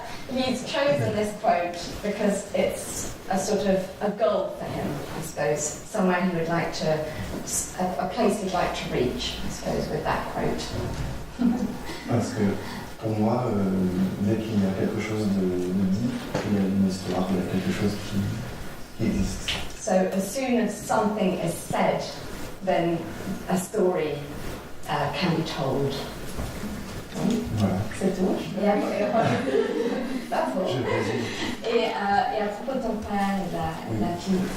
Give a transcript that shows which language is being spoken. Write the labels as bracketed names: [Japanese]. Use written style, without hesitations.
[English] He's chosen this quote because it's a sort of a goal for him, I suppose, somewhere he would like to, a place he'd like to reach, I suppose, with that quote. [French] Parce que pour moi, dès qu'il y a quelque chose de dit, il y a une histoire, il y a quelque chose qui existe. [English] So as soon as something is said, then a story can be told. [French] Voilà. C'est tout. Et à propos de ton père et la fille.